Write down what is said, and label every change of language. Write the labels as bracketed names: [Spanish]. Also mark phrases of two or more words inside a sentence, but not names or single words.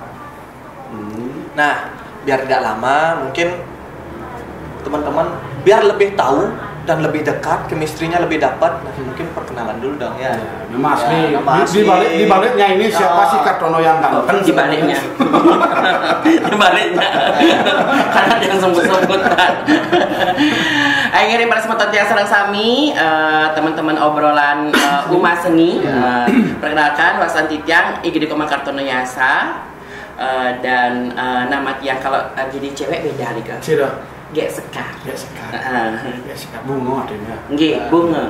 [Indonesian] Nah, biar tidak lama, mungkin teman-teman biar lebih tahu dan lebih dekat, chemistry-nya lebih dapat. Nah, mungkin perkenalan dulu dong ya. Nama asli. Nama asli. Di baliknya ini siapa sih Kartono yang ganteng? Di baliknya. Di baliknya. Karena dia sembut-sembutan. Akhirnya para semua yang [Balinese] sareng sami, [Indonesian] teman-teman obrolan Uma Seni. Perkenalkan Wasan Titiang, IGD Komang Kartono Yasa. Dan nama tiang kalau jadi cewek beda nih kan? Gek Sekar. Gek Sekar bunga adanya. Gek bunga.